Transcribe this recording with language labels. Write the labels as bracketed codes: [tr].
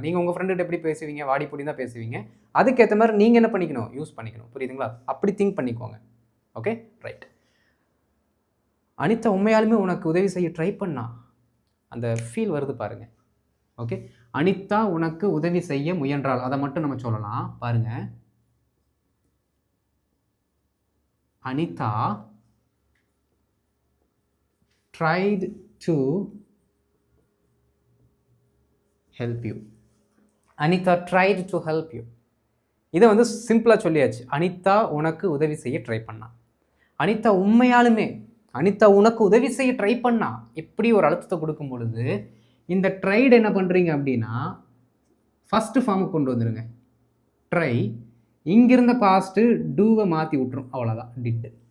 [ta] நீங்கள் உங்கள் ஃப்ரெண்டுகிட்ட எப்படி பேசுவீங்க, வாடி பொடி தான் பேசுவீங்க. அதுக்கேற்ற மாதிரி நீங்கள் என்ன பண்ணிக்கணும், யூஸ் பண்ணிக்கணும். புரியுதுங்களா? அப்படி திங்க் பண்ணிக்கோங்க. Okay, right. அனிதா உண்மையாலுமே உனக்கு உதவி செய்ய ட்ரை பண்ணா, அந்த ஃபீல் வருது பாருங்கள். ஓகே, அனிதா உனக்கு உதவி செய்ய முயன்றால், அதை மட்டும் நம்ம சொல்லலாம். பாருங்கள், [en] Anitha tried to help you. Anitha tried to help you. [ta] இதை வந்து சிம்பிளாக சொல்லியாச்சு. அனிதா உனக்கு உதவி செய்ய ட்ரை பண்ணா. அனிதா உண்மையாலுமே, அனிதா உனக்கு உதவி செய்ய ட்ரை பண்ணா, எப்படி ஒரு அழுத்தத்தை கொடுக்கும் பொழுது இந்த ட்ரைடு என்ன பண்ணுறீங்க அப்படின்னா ஃபஸ்ட்டு ஃபார்முக்கு கொண்டு வந்துடுங்க. ட்ரை, இங்கிருந்த பாஸ்ட்டு டூவை மாற்றி விட்டுரும், அவ்வளோதான். டிட்.